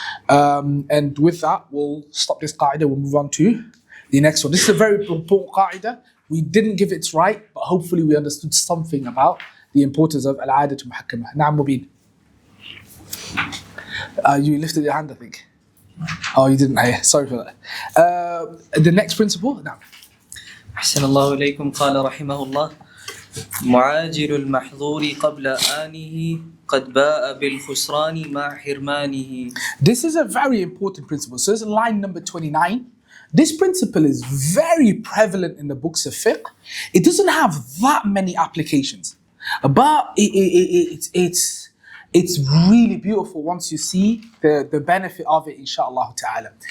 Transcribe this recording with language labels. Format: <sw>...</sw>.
<en>And with that, we'll stop this qa'idah. We'll move on to the next one. This is a very important qa'idah. We didn't give it right, but hopefully we understood something about the importance of al-'aadatu muhakkamah. Na'am Mubin. You lifted your hand, I think. Oh, you didn't. Sorry for that. The next principle. Now.</en> <ar>أحسن الله إليكم قال رحمه الله معاجل المحظور قبل آنه قد باء بالخسران مع حرمانه.</ar> <en>This is a very important principle. So it's line number 29. This principle is very prevalent in the books of fiqh. It doesn't have that many applications, but it's really beautiful once you see the benefit of it, inshaAllah ta'ala.</en>